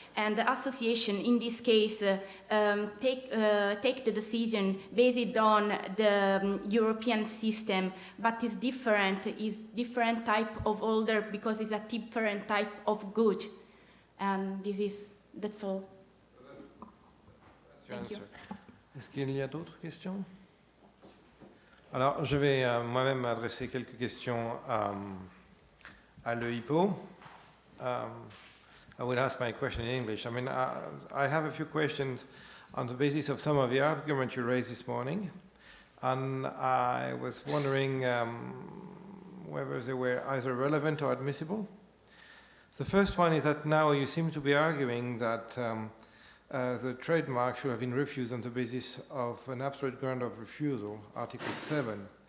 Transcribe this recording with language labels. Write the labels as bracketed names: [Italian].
[English] And the association, in this case, take the decision based on the European system, but is different type of holder because it's a different type of good. And that's all. Thank you. [French] Est-ce qu'il y a d'autres questions? Alors, je vais moi-même adresser quelques questions à l'EIPO. [English] I will ask my question in English. I mean, I have a few questions on the basis of some of the arguments you raised this morning, and I was wondering whether they were either relevant or admissible. The first one is that now you seem to be arguing that the trademark should have been refused on the basis of an absolute ground of refusal, Article 7.